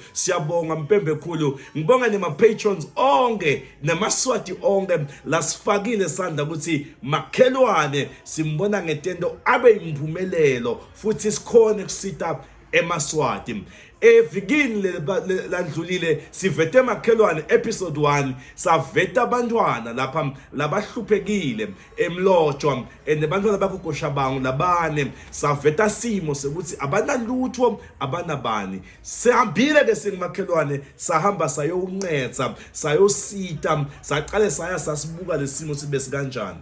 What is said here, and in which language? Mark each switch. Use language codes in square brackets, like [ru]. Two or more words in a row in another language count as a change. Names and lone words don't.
[ss] Siyabonga mpembe khulu, ngibonga nema patrons onke namaswati onke lasifakile sandla ukuthi Makhelwane simbona ngetento abe impumelelo futhi sikhone kusita emaswati. Evikini landlulile sivete Makhelwane episode 1 saveta abantwana lapha labahluphekile emlotshwa nebantwana bakugoshabangu labane saveta simo sekuthi abanalutho abanabani. Sihambile ke singimakhelwane sahamba sayowuncetha sayosita saqale saya sasibuka lesimo sibe sikanjani.